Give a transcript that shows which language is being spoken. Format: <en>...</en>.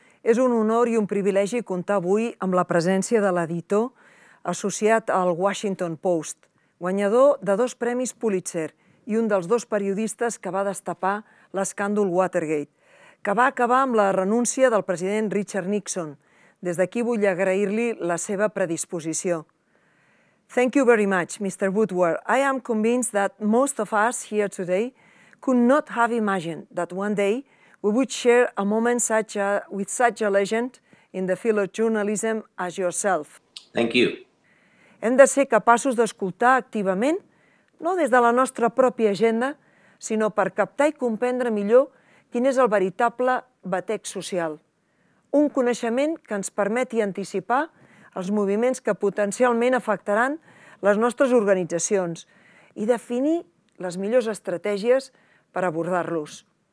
<ca>És un honor i un privilegi comptar avui amb la presència de l'editor associat al Washington Post, guanyador de 2 premis Pulitzer i un dels 2 periodistes que va destapar l'escàndol Watergate, que va acabar amb la renúncia del president Richard Nixon. Des d'aquí vull agrair-li la seva predisposició.</ca> <en>Thank you very much, Mr. Woodward. I am convinced that most of us here today could not have imagined that one day we would share a moment with such a legend in the field of journalism as yourself. Thank you.</en> <ca>Hem de ser capaços d'escoltar activament, no des de la nostra pròpia agenda, sinó per captar i comprendre millor quin és el veritable batec social. Un coneixement que ens permeti anticipar els moviments que potencialment afectaran les nostres organitzacions i definir les millors estratègies per abordar-los.</ca>